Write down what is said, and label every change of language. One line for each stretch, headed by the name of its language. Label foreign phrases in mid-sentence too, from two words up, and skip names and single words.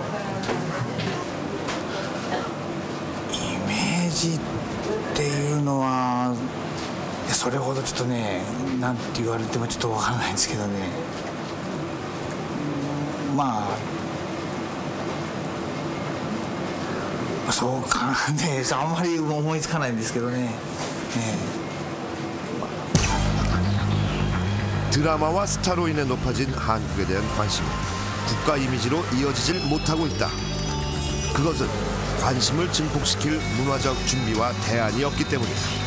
Japanese: イメージっていうのは。それほどちょっとね、なんて言われてもちょっとわからないんですけどね。そうかね、あんまり思いつかないんですけどね。
Korean: 드라마와 스타로 인해 높아진 한국에 대한 관심은 국가 이미지로 이어지질 못하고 있다. 그것은 관심을 증폭시킬 문화적 준비와 대안이 없기 때문이다.